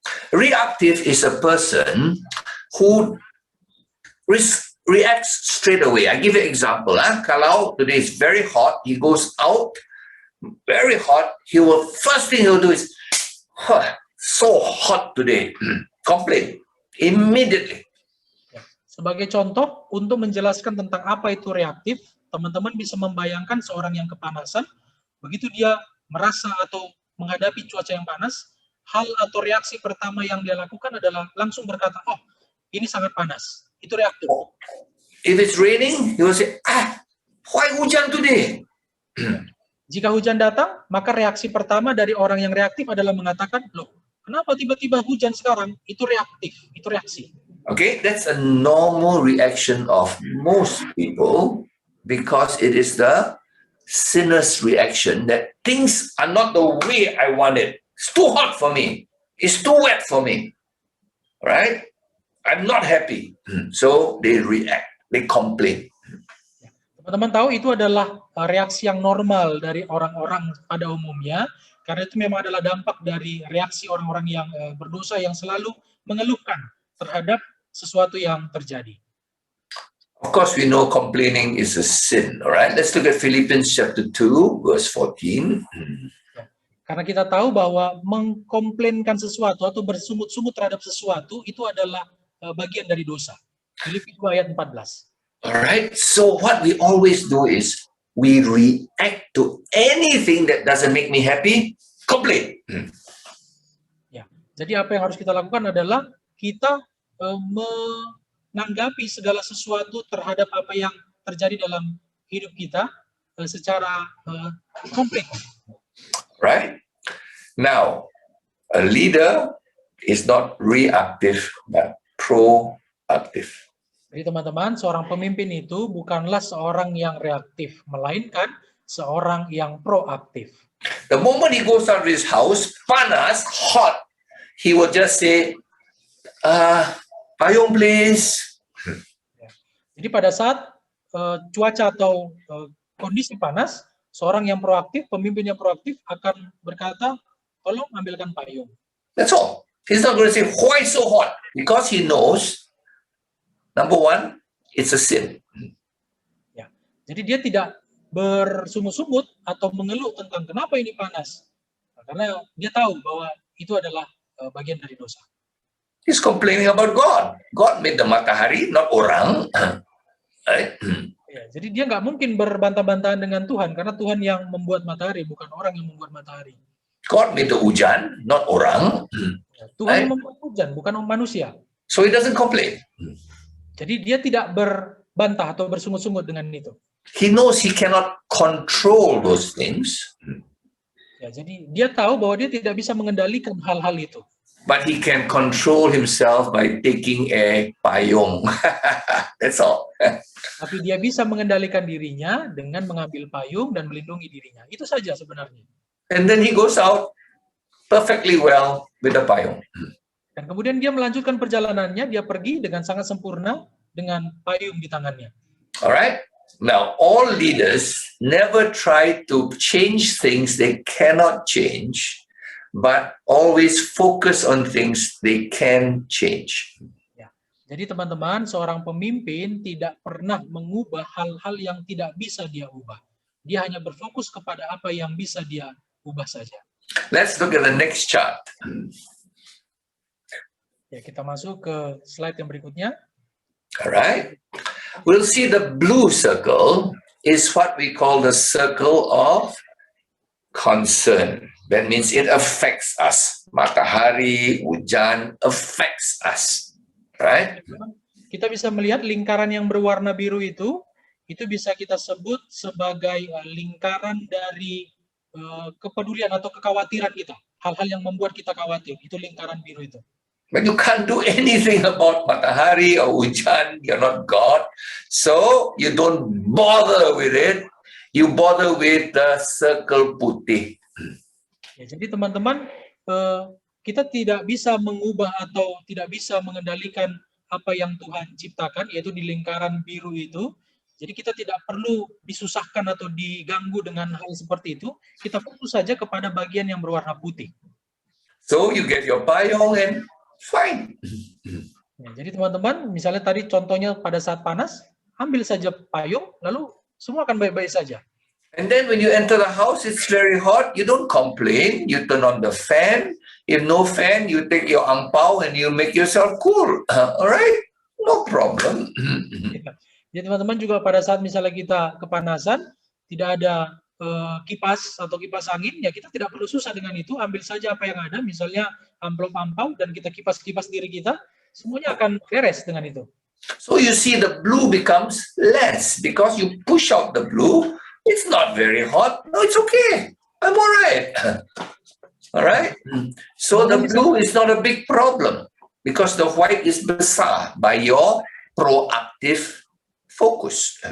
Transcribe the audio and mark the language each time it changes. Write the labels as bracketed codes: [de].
[en] Reactive is a person who reacts straight away. I give you an example. [id] Kalau [en] today is very hot, he goes out, very hot, first thing he'll do is, so hot today, complain immediately. [id] Sebagai contoh, untuk menjelaskan tentang apa itu reaktif, teman-teman bisa membayangkan seorang yang kepanasan, begitu dia merasa atau menghadapi cuaca yang panas, hal atau reaksi pertama yang dia lakukan adalah langsung berkata, oh, ini sangat panas. Itu reaktif. [en] If it's raining, he will say, why [id] hujan [en] today? [id] Jika hujan datang, maka reaksi pertama dari orang yang reaktif adalah mengatakan, loh, kenapa tiba-tiba hujan sekarang? Itu reaktif, itu reaksi. [en] Okay, that's a normal reaction of most people because it is the sinner's reaction that things are not the way I want it. It's too hot for me. It's too wet for me. Right? I'm not happy. So they react. They complain. [id] Teman-teman tahu itu adalah reaksi yang normal dari orang-orang pada umumnya, karena itu memang adalah dampak dari reaksi orang-orang yang berdosa yang selalu mengeluhkan terhadap sesuatu yang terjadi. [en] Of course, we know complaining is a sin. All right? Let's look at Philippians chapter 2, verse 14. [id] Karena kita tahu bahwa mengkomplainkan sesuatu atau bersungut-sungut terhadap sesuatu itu adalah bagian dari dosa. Filipi 2 ayat 14. [en] Alright, so what we always do is we react to anything that doesn't make me happy, complain. [id] Ya, jadi apa yang harus kita lakukan adalah kita menanggapi segala sesuatu terhadap apa yang terjadi dalam hidup kita secara komplain. [en] Right? Now, a leader is not reactive but proactive. [id] Jadi teman-teman, seorang pemimpin itu bukanlah seorang yang reaktif, melainkan seorang yang proaktif. [en] The moment he goes out of his house, [id] panas, [en] hot, he will just say, [id] payung [en] please. [id] Jadi pada saat cuaca atau kondisi panas, seorang yang proaktif, pemimpin yang proaktif akan berkata, tolong ambilkan payung. [en] That's all. He's not going to say, why so hot? Because he knows, number one, it's a sin. [id] Ya. Jadi dia tidak bersungut-sungut atau mengeluh tentang kenapa ini panas. Karena dia tahu bahwa itu adalah bagian dari dosa. [en] He's complaining about God. God made the [id] matahari, [en] not [id] orang. [en] Right? [id] Ya, jadi dia nggak mungkin berbantah-bantahan dengan Tuhan, karena Tuhan yang membuat matahari, bukan orang yang membuat matahari. [en] God made the [id] hujan, [en] not [id] orang. Ya, Tuhan yang membuat hujan, bukan manusia. [en] So he doesn't complain. [id] Jadi dia tidak berbantah atau bersungut-sungut dengan itu. [en] He knows he cannot control those things. [id] Ya, jadi dia tahu bahwa dia tidak bisa mengendalikan hal-hal itu. [en] But he can control himself by taking a [id] payung. [en] That's all. [id] Tapi dia bisa mengendalikan dirinya dengan mengambil payung dan melindungi dirinya. Itu saja sebenarnya. [en] And then he goes out perfectly well with the [id] payung. Dan kemudian dia melanjutkan perjalanannya, dia pergi dengan sangat sempurna dengan payung di tangannya. [en] All right? Now, all leaders never try to change things they cannot change, but always focus on things they can change. [id] Ya. Jadi teman-teman, seorang pemimpin tidak pernah mengubah hal-hal yang tidak bisa dia ubah. Dia hanya berfokus kepada apa yang bisa dia ubah saja. [en] Let's look at the next chart. [id] Ya, kita masuk ke slide yang berikutnya. [en] All right. We'll see the blue circle is what we call the circle of concern. That means it affects us. [id] Matahari, hujan [en] affects us. Right? [id] Kita bisa melihat lingkaran yang berwarna biru itu bisa kita sebut sebagai lingkaran dari kepedulian atau kekhawatiran kita. Hal-hal yang membuat kita khawatir, itu lingkaran biru itu. [en] But you can't do anything about [id] matahari [en] or [id] hujan. [en] You're not God. So you don't bother with it. You bother with the circle [id] putih. Ya, jadi teman-teman, kita tidak bisa mengubah atau tidak bisa mengendalikan apa yang Tuhan ciptakan, yaitu di lingkaran biru itu. Jadi kita tidak perlu disusahkan atau diganggu dengan hal seperti itu. Kita fokus saja kepada bagian yang berwarna putih. [en] So you get your [id] payung [en] and fine. [id] Ya, jadi teman-teman, misalnya tadi contohnya pada saat panas, ambil saja payung, lalu semua akan baik-baik saja. [en] And then when you enter the house, it's very hot. You don't complain. You turn on the fan. If no fan, you take your ampau and you make yourself cool. All right? No problem. [id] Jadi teman-teman juga pada saat misalnya kita kepanasan, tidak ada kipas atau kipas angin, ya kita tidak perlu susah dengan itu. Ambil saja apa yang ada, misalnya amplop ampau, dan kita kipas-kipas diri kita, semuanya akan beres dengan itu. [en] So you see the blue becomes less because you push out the blue. It's not very hot. No, it's okay. I'm all right. All right? So the blue is not a big problem because the white is [id] besar [en] by your proactive focus.